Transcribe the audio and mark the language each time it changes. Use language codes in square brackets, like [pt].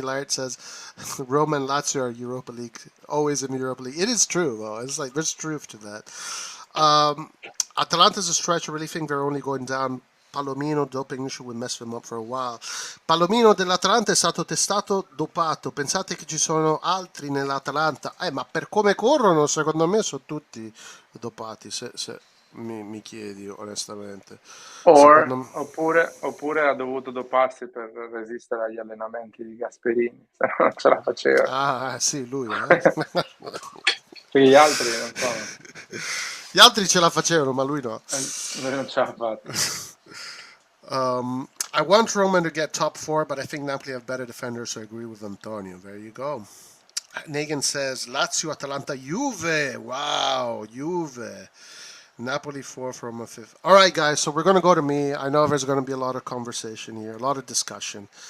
[en] Laird says Roma and Lazio are Europa League, always in the Europa League. It is true though. It's like there's truth to that. Atalanta's a stretch. I really think they're only going down. Palomino doping issue will mess them up for a while. [it] Palomino dell'Atalanta è stato testato dopato. Pensate che ci sono altri nell'Atalanta? Ma per come corrono, secondo me sono tutti dopati. Se mi chiedi onestamente. Oppure ha dovuto doparsi per resistere agli allenamenti di Gasperini, se no non ce la faceva. Sì, lui. Perché gli altri non sono. Gli altri ce la facevano, ma lui no. Lui non ce l'ha fatta. [en] I want Roma to get top 4, but I think Napoli have better defenders, so I agree with Antonio. There you go. Negan says Lazio, Atalanta, Juve. Wow, Juve. Napoli 4 from a 5th. All right, guys, so we're going to go to me. I know there's going to be a lot of conversation here, a lot of discussion.